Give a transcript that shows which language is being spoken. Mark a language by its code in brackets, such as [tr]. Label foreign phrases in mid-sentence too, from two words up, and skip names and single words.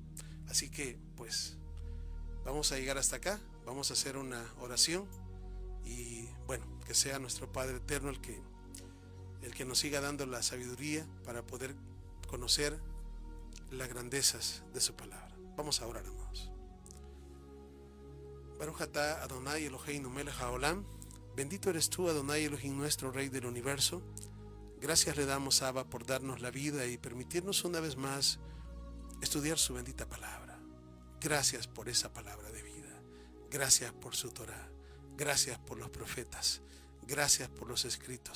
[es] Así que, pues, vamos a llegar hasta acá, vamos a hacer una oración y, bueno, que sea nuestro Padre Eterno el que nos siga dando la sabiduría para poder conocer las grandezas de su palabra. Vamos a orar, amados. [he] Baruch atah Adonai Eloheinu melech haolam. [es] Bendito eres tú, Adonai Elohim, nuestro Rey del universo. Gracias le damos, Abba, por darnos la vida y permitirnos una vez más estudiar su bendita palabra. Gracias por esa palabra de vida. Gracias por su Torá. Gracias por los profetas. Gracias por los escritos.